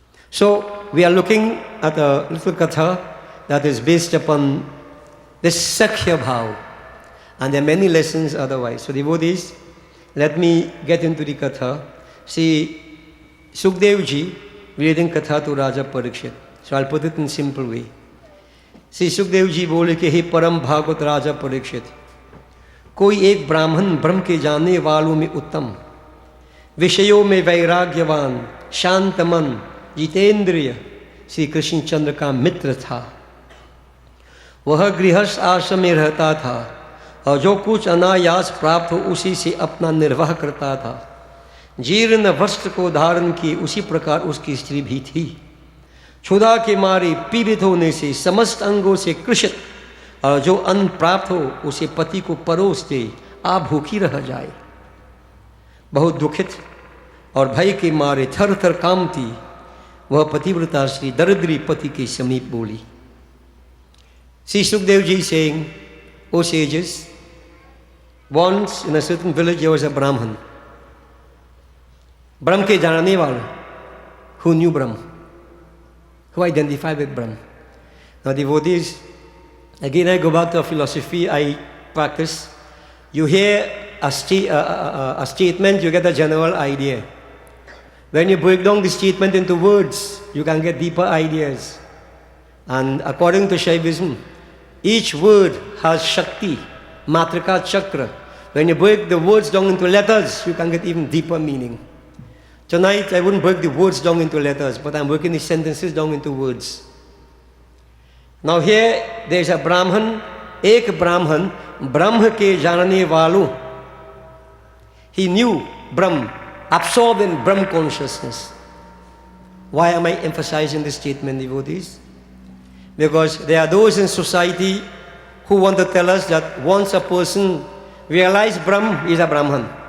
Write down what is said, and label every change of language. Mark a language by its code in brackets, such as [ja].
[en] So we are looking at a little katha that is based upon this Sakhya Bhav, and there are many lessons otherwise. So devotees, let me get into the katha. See, Sukdev ji reading katha to Raja Parikshit. So I'll put it in simple way. See, [hi] Sukdev ji बोले कि हे परम भागवत राजा परीक्षित, कोई एक ब्राह्मण ब्रह्म के जानने वालों में उत्तम, विषयों में वैराग्यवान, शांत मन, जितेंद्रिय श्री कृष्ण चंद्र का मित्र था। वह गृहस्थ आश्रम में रहता था और जो कुछ अनायास प्राप्त हो उसी से अपना निर्वाह करता था। जीर्ण वस्त्र को धारण किए उसी प्रकार उसकी स्त्री भी थी। क्षुधा के मारे पीड़ित होने से समस्त अंगों से कृशित, और जो अन्न प्राप्त हो उसे पति को परोस दे, आप भूखी रह जाए। बहुत दुखित और भय के मारे थर थर कांपती वह पतिव्रता श्री दरिद्री पति के समीप बोली। [en] Shri Sukhdev ji saying, O sages, once in a certain village there was a Brahman, [hi] ब्रह्म के जानने वाला, [en] who knew Brahma, who identified with Brahma. Now devotees, again I go back to a philosophy I practice. You hear a statement, you get a general idea. When you break down the statement into words, you can get deeper ideas. And according to Shaivism, each word has Shakti, Matrika Chakra. When you break the words down into letters, you can get even deeper meaning. Tonight, I wouldn't break the words down into letters, but I'm breaking the sentences down into words. Now here, there's a Brahman, [hi] एक ब्राह्मण, ब्रह्म के जानने वालों. [en] He knew Brahm, absorbed in Brahm consciousness. Why am I emphasizing this statement, devotees? Because there are those in society who want to tell us that once a person realizes Brahm, he is a Brahman.